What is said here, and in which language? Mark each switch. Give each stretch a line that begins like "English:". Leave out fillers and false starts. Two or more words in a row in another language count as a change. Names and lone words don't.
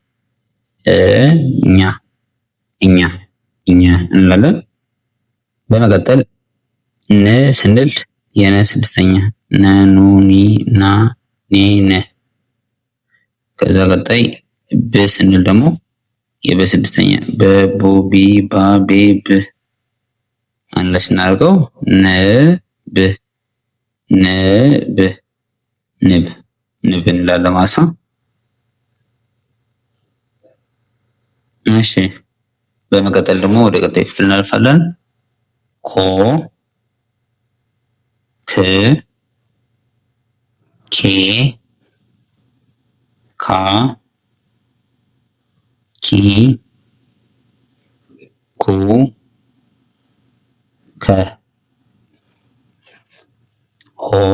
Amharic: እኛ እኛ እኛ እንላለን። በመቀጠል ነ ስንል የነ ስድስተኛ ነ ኑ ኒ ና ኔ ነ። ከዛ ቀጣይ ብ ስንል ደግሞ የበ ስድስተኛ በቡ ቢ ባ ቤ ብ። አንድ ላይ ስናደርገው ንብ ንብ ንብ ንብ እንላለን ማለት ነው። እሺ በመቀጠል ደግሞ ወደ ቀጣይ ክፍል እናልፋለን። ኮ ክ ኬ ካ ኪ ኩ ከ ሆ